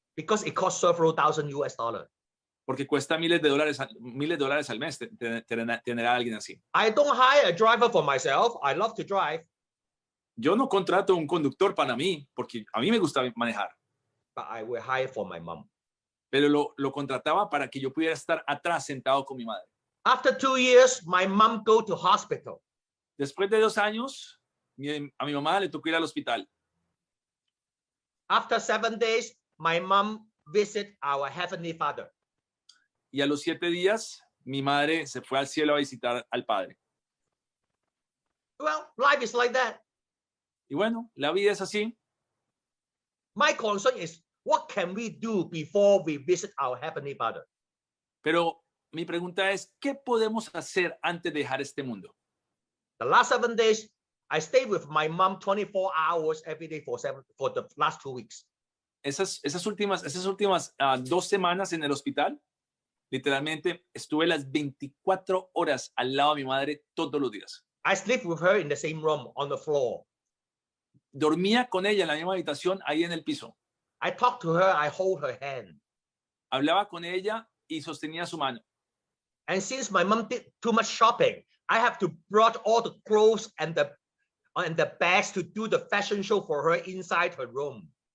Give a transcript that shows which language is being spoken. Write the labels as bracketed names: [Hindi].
[English] Because it costs several thousand US dollars. [Spanish] Porque cuesta miles de dólares al mes tener a alguien así. [English] I don't hire a driver for myself. I love to drive. [Spanish] Yo no contrato un conductor para mí, porque a mí me gusta manejar. [English] But I will hire for my mom. [Spanish] Pero lo contrataba para que yo pudiera estar atrás sentado con mi madre. [English] After 2 years, my mom go to hospital. [Spanish] Después de 2 años, a mi mamá le tocó ir al hospital. [English] After 7 days, my mom visit our Heavenly Father. [Spanish] Y a los 7 días, mi madre se fue al cielo a visitar al Padre. [English] Well, life is like that. [Spanish] Y bueno, la vida es así. [English] My concern is, what can we do before we visit our Heavenly Father? [Spanish] Pero mi pregunta es, ¿qué podemos hacer antes de dejar este mundo? [English] The last 7 days, I stayed with my mom 24 hours every day for the last 2 weeks. [Spanish] Esas últimas 2 semanas en el hospital, literalmente estuve las 24 horas al lado de mi madre todos los días. [English] I sleep with her in the same room on the floor. [Spanish] Dormía con ella en la misma habitación, ahí en el piso. [English] I talk to her, I hold her hand. [Spanish] Hablaba con ella y sostenía su mano. [English] And since my mom did too much shopping, I have to brought all the clothes and the bags to do the fashion show for her inside her room.